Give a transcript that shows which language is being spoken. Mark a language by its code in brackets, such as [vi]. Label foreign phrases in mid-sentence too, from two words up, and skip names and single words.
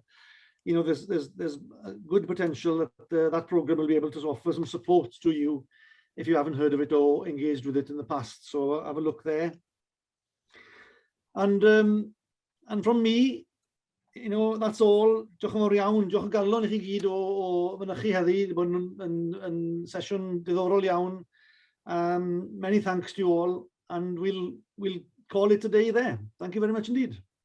[en] You know, there's a good potential that that programme will be able to offer some support to you if you haven't heard of it or engaged with it in the past. So have a look there. And from me, you know, that's all. [cy] Diolch yn fawr iawn. Diolch yn galon i chi gyd o fynychu heddi, bod yn sesiwn diddorol iawn. [en] Many thanks to you all, and we'll call it a day there. Thank you very much indeed.